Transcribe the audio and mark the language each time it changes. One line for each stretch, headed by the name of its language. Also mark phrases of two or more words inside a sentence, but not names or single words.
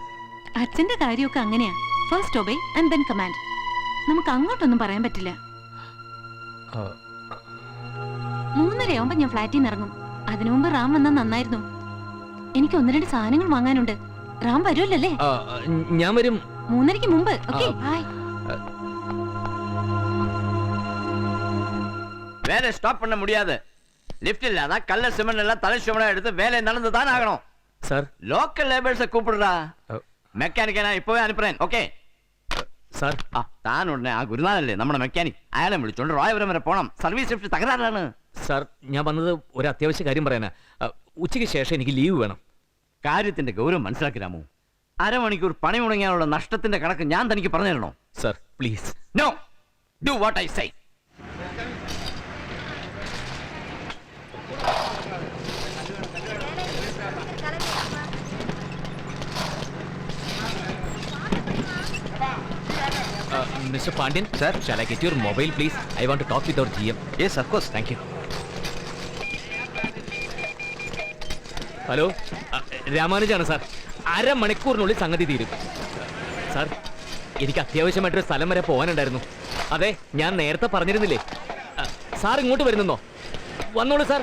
Malayalam: അച്ഛന്റെ കാര്യമൊക്കെ അങ്ങനെയാ.
English: first obey and then command.
Malayalam: നമുക്ക് അങ്ങോട്ടൊന്നും പറയാൻ പറ്റില്ല. 3:30 ഞാൻ ഫ്ലാറ്റിൽ നിന്ന് ഇറങ്ങും. അതിനു മുമ്പ് റാം വന്നാൽ നന്നായിരുന്നു. എനിക്ക് 1-2 സാധനങ്ങൾ വാങ്ങാനുണ്ട്. റാം വരുമല്ലേ? ഞാൻ വരും 3:30 മുമ്പ്.
English: okay, bye.
Tamil: வேலை ஸ்டாப் பண்ண முடியாது. லிஃப்ட் இல்லாத கல்ல சிமெண்ட் எல்லாம் தலை சுமடா எடுத்து வேலை நடந்து தான் ஆகணும். சார்,
English: local labourers
Tamil: கூப்பிடுறா.
Malayalam: മെക്കാനിക്കേ ഞാൻ ഇപ്പോഴേ അനുപ്പറേൻ. ഓക്കെ സാർ? താൻ ഉടനെ ആ ഗുരുനാഥല്ലേ നമ്മുടെ മെക്കാനിക്, അയാളെ വിളിച്ചോണ്ട് റോയപുരം വരെ പോണം.
English: service shift
Malayalam: തകരാറിലാണ്. സാർ, ഞാൻ വന്നത് ഒരു അത്യാവശ്യ കാര്യം പറയാനാ. ഉച്ചയ്ക്ക് ശേഷം എനിക്ക് ലീവ് വേണം. കാര്യത്തിന്റെ ഗൗരവം മനസ്സിലാക്കിരാമോ? അരമണിക്കൂർ പണി മുടങ്ങിയാലുള്ള നഷ്ടത്തിന്റെ കണക്ക് ഞാൻ തനിക്ക് പറഞ്ഞു തരണോ? സാർ, പ്ലീസ്.
English: No, do what I say. Mr. Pandyan, sir, shall I get your mobile, please? I want to talk with our GM. Yes, of course. Thank you.
Malayalam: ഹലോ, രാമാനുജാണ് സാർ. അരമണിക്കൂറിനുള്ളിൽ സംഗതി തീരും. സാർ, എനിക്ക് അത്യാവശ്യമായിട്ടൊരു സ്ഥലം വരെ പോകാനുണ്ടായിരുന്നു. അതെ, ഞാൻ നേരത്തെ പറഞ്ഞിരുന്നില്ലേ. സാർ ഇങ്ങോട്ട് വരുന്നോ? വന്നോളൂ സാർ.